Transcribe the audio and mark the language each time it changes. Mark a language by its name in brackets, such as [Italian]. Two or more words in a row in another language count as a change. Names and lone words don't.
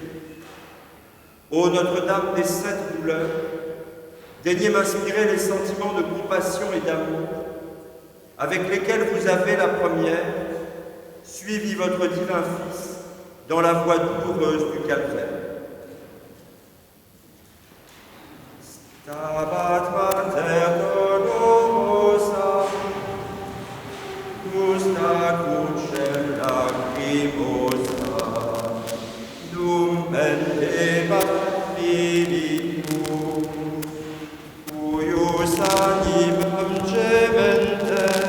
[French] Ô Notre-Dame des sept douleurs, daignez m'inspirer les sentiments de compassion et d'amour avec lesquels vous avez, la première, suivi votre divin Fils dans la voie douloureuse du calvaire. [Latin] Stabat Mater dolorosa, justa crucem lacrimosa, dum pendebat filium, cuius animam gemente,